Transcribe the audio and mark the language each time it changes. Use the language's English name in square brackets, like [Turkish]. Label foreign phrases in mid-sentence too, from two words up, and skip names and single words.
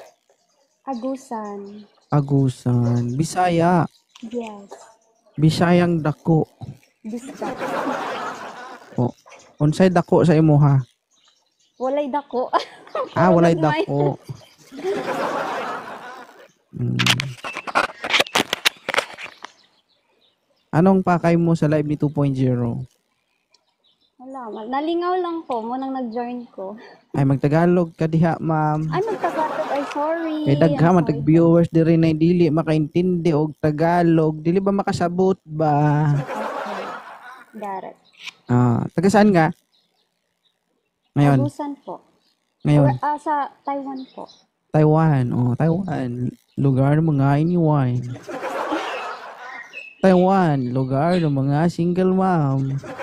[Cebuano] Agusan. Agusan. Bisaya. Yes. Bisayang dako. Bisdak. O, unsay dako sa imuha? Walay dako. Ah, Puro walay gagmay. dako. Hmm. [Filipino] Anong pakay mo sa live ni 2.0? [Cebuano] Wala. Nalingaw lang ko. Munang nag-join ko. Ay, magtagalog ka diha, ma'am. Ay, magtagalog. Ay, sorry. Kay dagha I'm man sorry. viewers diri na dili makaintindi og Tagalog. Dili ba makasabot ba? [English] Okay. Got it. [Filipino] Ah, taga saan ka? Ngayon, Agusan po. ngayon. Sa Taiwan po. Taiwan. Oh, Taiwan. Lugar ng mga iniwan. Taiwan, lugar ng mga single mom.